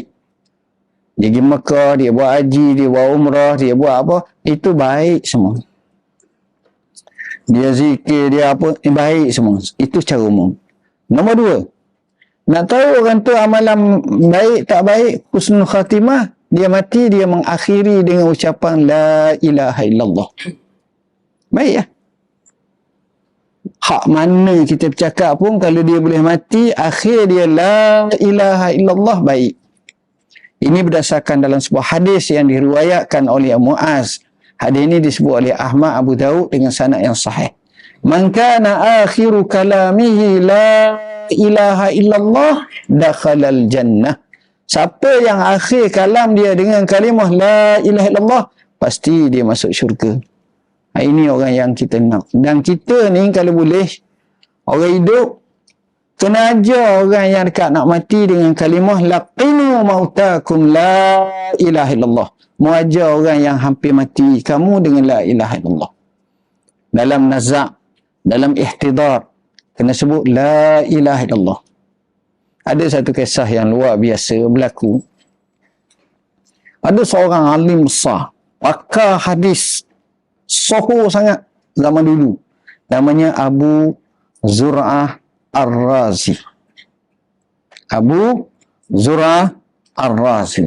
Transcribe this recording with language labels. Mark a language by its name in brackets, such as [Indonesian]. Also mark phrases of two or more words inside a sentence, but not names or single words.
[Malay] Dia pergi Mekah, dia buat haji, dia buat umrah, dia buat apa, itu baik semua. Dia zikir, dia apa, baik semua. Itu secara umum. Nombor dua, nak tahu orang tu amalan baik tak baik, [Arabic] حسن الخاتمة, [Malay] dia mati, dia mengakhiri dengan ucapan [Arabic] لا إله إلا الله. [Malay] Baik ya. Hak mana kita bercakap pun, kalau dia boleh mati, akhir dia [Arabic] لا إله إلا الله, [Malay] baik. Ini berdasarkan dalam sebuah hadis yang diriwayatkan oleh Muaz. Hadis ini disebut oleh Ahmad, Abu Daud dengan sanad yang sahih. [Arabic] من كان آخر كلامه لا إله إلا الله دخل الجنة. [Malay] Siapa yang akhir kalam dia dengan kalimah [Arabic] لا إله إلا الله, [Malay] pasti dia masuk syurga. Ini orang yang kita nak. Dan kita ni kalau boleh, orang hidup, kena ajar orang yang dekat nak mati dengan kalimah [Arabic] لقنوا موتاكم لا إله إلا الله. [Malay] Mau ajar orang yang hampir mati kamu dengan [Arabic] لا إله إلا الله. [Malay] Dalam nazak, dalam ihtidar, kena sebut [Arabic] لا إله إلا الله. [Malay] Ada satu kisah yang luar biasa berlaku. Ada seorang alim besar, pakar hadis, sohor sangat zaman dulu. Namanya Abu Zur'ah Ar-Razi. Abu Zur'ah Ar-Razi.